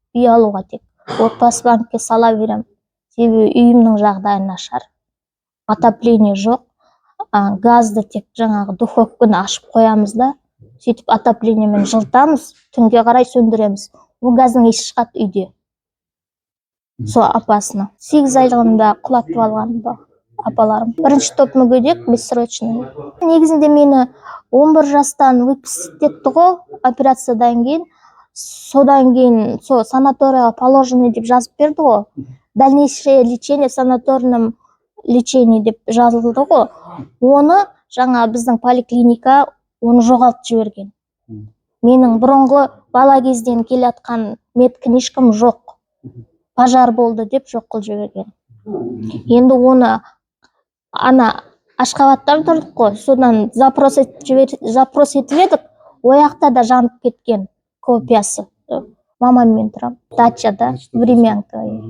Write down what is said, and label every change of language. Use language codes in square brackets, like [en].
[kk] Үй алуға тек отбасы банкке сала берем. Себебі үйімнің жағдайы нашар. Отопление жоқ. Газды тек жаңағы духовканы ашып қоямыз да, сөйтіп отоплениемен жылытамыз, түнге қарай сөндіреміз. Ол газдың иісі шығады үйде. Сол апасына. 8 айлығында құлатып алған апаларым. 1-ші топ мүгедек, бессрочный. Негізінде мені 11 жастан выписать етті ғой, операциядан кейін. Содан кейін санаторияға положено деп жазып берді ғой. [ru] Дальнейшее лечение в санаторном лечении [kk] деп жазылды ғой. Оны жаңа біздің поликлиника оны жоғалтып жіберген. Менің бұрынғы бала кезден келе жатқан медкнижкам жоқ. Пожар болды деп жоқ қылып жіберген. Енді оны Ашхабадтан тұрдық қой, содан запрос етіп едік, ояқта да жанып кеткен копиясы. Мамаммен тұрам, дачада, времянка.